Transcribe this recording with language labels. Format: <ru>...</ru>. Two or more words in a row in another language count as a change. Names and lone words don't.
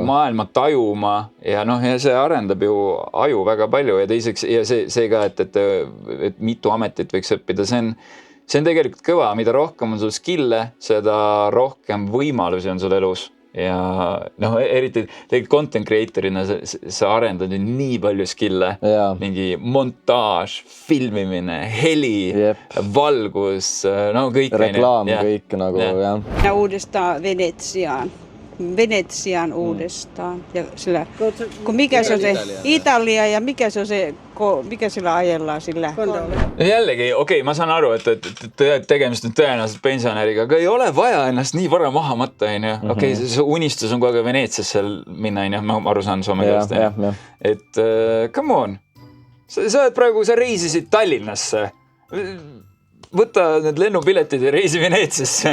<et>Maailma tajuma ja see arendab ju aju väga palju ja teiseks ja see ka, et mitu ametit võiks õppida, see on tegelikult kõva, mida rohkem on sul skille, seda rohkem võimalusi on sul elus ja eriti tegelikult</et> <en>content creatorina</en> <et>sa arendad ju nii palju skille, mingi montaaž, filmimine, heli, valgus, kõik. Reklaam, kõik nagu, jah.</et> <fi>Ja uudestaan Venetsiaan uudestaan. Ja sillä, kun mikä se on se Italia ja mikä sillä ajellaan sillä?</fi> <et>Jällegi, okei, ma saan aru, et tegemist on tõenäoliselt pensionäriga, aga ei ole vaja ennast nii vara maha matta, on ju. Okei, see unistus on kogu aeg Veneetsiasse minna, on ju, ma aru saan soome keelest. Et</et> <en>come on,</en> <et>sa reisisid Tallinnasse, võta need lennupiletid ja reisi Veneetsiasse.</et>